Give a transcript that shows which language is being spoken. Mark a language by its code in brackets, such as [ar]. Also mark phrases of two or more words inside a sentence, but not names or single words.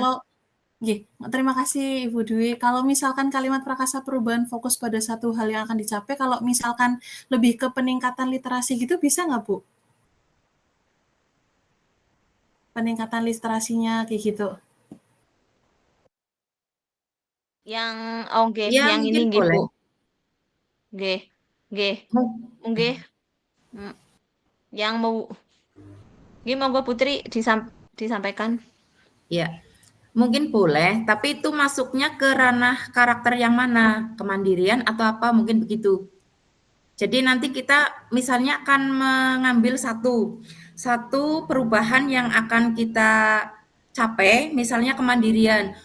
[id] kalau nggih, terima kasih Ibu Dwi. Kalau misalkan kalimat prakarsa perubahan fokus pada satu hal yang akan dicapai, kalau misalkan lebih ke peningkatan literasi gitu bisa nggak Bu? Peningkatan literasinya kayak gitu. Yang nggih, Ya, yang ini mungkin nggih Bu. boleh. [jv] Nggih, nggih. Nggih. [id] Yang mau [jv] nggih monggo [id] Putri disampaikan. Ya, mungkin boleh, tapi itu masuknya ke ranah karakter yang mana? Kemandirian atau apa? Mungkin begitu. Jadi nanti kita misalnya akan mengambil satu perubahan yang akan kita capai, misalnya kemandirian.